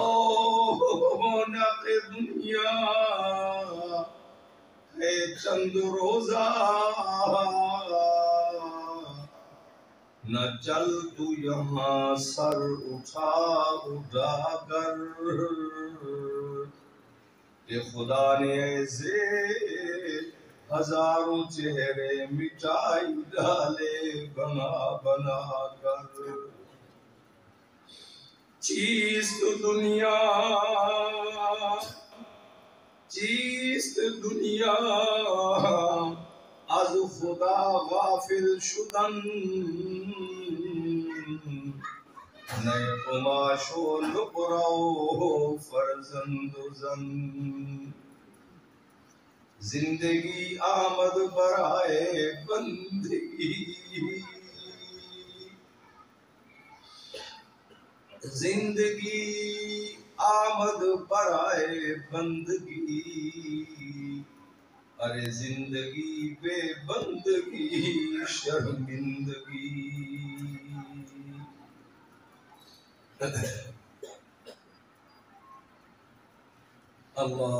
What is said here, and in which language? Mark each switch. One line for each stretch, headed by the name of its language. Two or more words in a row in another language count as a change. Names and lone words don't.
Urdu: رونق دنیا ہے چند روزہ، نہ چل تو یہاں سر اٹھا کر کہ خدا نے ایسے ہزاروں چہرے مٹائی ڈالے بنا بنا کر.
Persian: چیست دنیا چیست دنیا از خدا غافل شدن، نئے قماش و نقرہ و فرزند و زن. زندگی آمد برائے بندگی، زندگی آمد برائے بندگی، ارے زندگی بے بندگی شرمندگی. اللہ.